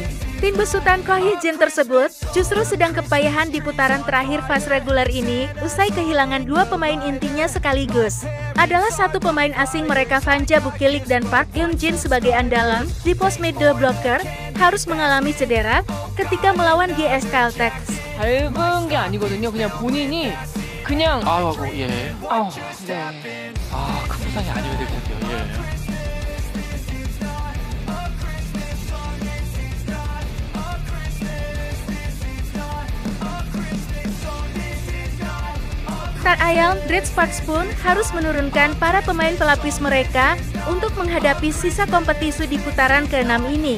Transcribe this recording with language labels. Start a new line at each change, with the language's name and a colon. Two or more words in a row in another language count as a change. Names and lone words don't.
Indonesian: Tim besutan Ko Hye-jin tersebut justru sedang kepayahan di putaran terakhir fase reguler ini usai kehilangan dua pemain intinya sekaligus. Adalah satu pemain asing mereka Vanja Bukilik dan Park Hyun-jin sebagai andalan di pos
English: middle blocker
Indonesian: harus mengalami cedera ketika melawan GS Caltex.
Korean: 밟은 게 아니거든요. 그냥 본인이 그냥 예. 네. 큰 부상이 아니어야 될 텐데요. 예.
Indonesian: Tak ayal, Red Sparks pun harus menurunkan para pemain pelapis mereka untuk menghadapi sisa kompetisi di putaran ke-6 ini.